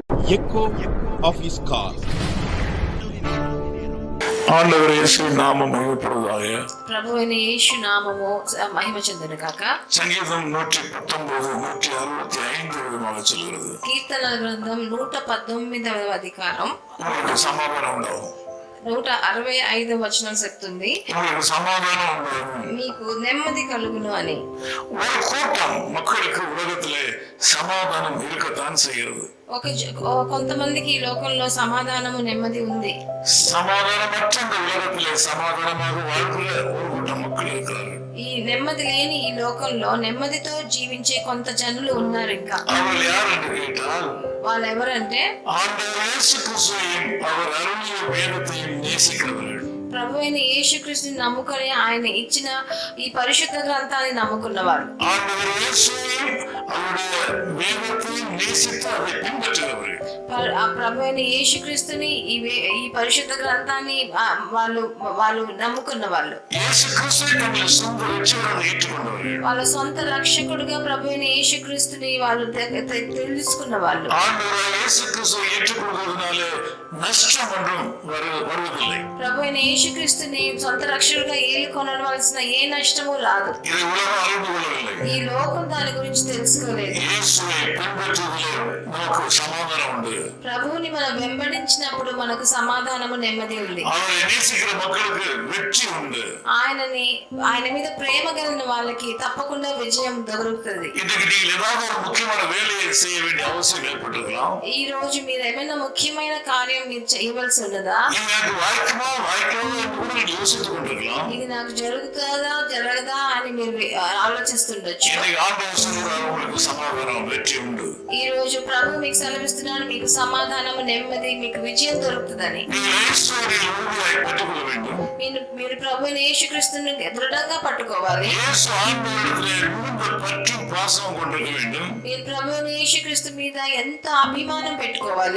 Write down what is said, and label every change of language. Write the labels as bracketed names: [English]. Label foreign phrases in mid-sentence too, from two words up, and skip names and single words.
[English] echo of his call. [Tamil] ஆண்டவர் இயேசு நாமம் மகிமைப்படுவதாக. [Telugu] ప్రభువైన యేసు నామము మహిమ చెందును గాక. [Tamil] சங்கீதம் 119 165 விதமாக சொல்கிறது. [Telugu] కీర్తనల గ్రంథం 119వ అధికారం [Tamil] உங்களுக்கு சமாதானம் உண்டாகும். [Telugu] 165వ వచనం చెప్తుంది, [Tamil] உங்களுக்கு சமாதானம் உண்டாகும், [Telugu] మీకు నెమ్మది కలుగును అని. [Tamil] ஒரு கூட்டம் மக்களுக்கு உலகத்திலே சமாதானம் இருக்கத்தான் செய்கிறது. [Telugu] కొంతమందికి ఈ లోకంలో సమాధానము నెమ్మది ఉంది. [Tamil] సమాధానమற்ற இந்த உலகத்திலே సమాధానமாக வாழ்கிற ஒரு கூட்டம் மக்கள் இருக்கிறார்கள். [Telugu] ఈ నెమ్మది లేని ఈ లోకంలో నెమ్మదితో జీవించే కొంత జనులు ఉన్నారు. ఇంకా [Tamil] அவர்கள் யார் என்று கேட்டால், [Telugu] వాళ్ళు ఎవరంటే [Tamil] ஆண்டவர் இயேசு கிறிஸ்துவையும் அவர் அருளிய வேதத்தையும் நேசிக்கிறவர்கள். [Telugu] ప్రభువైన యేసుక్రీస్తుని నమ్ముకొని ఆయన ఇచ్చిన ఈ పరిశుద్ధ గ్రంథాన్ని నమ్ముకున్నవారు. [Tamil] ஆண்டவர் இயேசுவையும் அவருடைய வேதத்தையும் நேசித்து அதை பின்பற்றுகிறவர்கள். [Telugu] ఆ ప్రభువైన యేసుక్రీస్తుని ఈ పరిశుద్ధ గ్రంథాన్ని వాళ్ళు నమ్ముకున్న వాళ్ళు. [Tamil] இயேசு கிறிஸ்துவை தங்கள் சொந்த ரட்சகராக ஏற்றுக்கொண்டவர்கள். [Telugu] వాళ్ళ సొంత రక్షకుడిగా ప్రభువైన యేసుక్రీస్తుని వాళ్ళు తెలుసుకున్న వాళ్ళు. [Tamil] ஆண்டவர் இயேசு கிறிஸ்துவை ஏற்றுக்கொள்வதனால நஷ்டம் ஒன்றும் வருவதில்லை. [Telugu] ప్రభువైన యేసుక్రీస్తుని సొంత రక్షకుడిగా ఏలుకొనవలసిన ఏ నష్టము రాదు. [Tamil] இதை உலகம் அறிந்து கொள்ளவில்லை. [Telugu] ఈ లోకం దాని గురించి తెలుసుకోలేదు. [Tamil] இயேசுவை பின்பற்றுவதிலே நமக்கு சமாதானம் உண்டு. [Telugu] ప్రభువుని మనం వెంబడించినప్పుడు మనకు సమాధానము నెమ్మది ఉంది. [Tamil] அவரை நேசிக்கிற மக்களுக்கு வெற்றி உண்டு. [Telugu] ఆయన మీద ప్రేమ కలిగిన వాళ్ళకి తప్పకుండా విజయం దొరుకుతుంది. [Tamil] இன்னைக்கு நீங்கள் ஏதாவது ஒரு முக்கியமான வேலையை செய்ய வேண்டிய அவசியம் ஏற்பட்டிருக்கலாம். [Telugu] ఈ రోజు మీరు ఏమైనా ముఖ్యమైన కార్యం మీరు చేయవలసి ఉన్నదా? [Tamil] எனக்கு வாய்க்குமா என்று யோசித்துக் கொண்டிருக்கலாம். [Telugu] ఇది నాకు జరుగుతుందా జరగదా అని మీరు ఆలోచిస్తుండొచ్చు. [Tamil] இன்னைக்கு ஆண்டவர் சொல்றார், உங்களுக்கு సమాధానం வெற்றி உண்டு. [Telugu] ఈ రోజు ప్రభు మీకు సెలవిస్తున్నాడు, మీకు సమాధానము నెమ్మది మీకు విజయం దొరుకుతుందని. మీరు ప్రభువైన యేసుక్రీస్తుని దృఢంగా పట్టుకోవాలి. మీరు ప్రభువైన యేసుక్రీస్తు మీద ఎంత అభిమానం పెట్టుకోవాలి.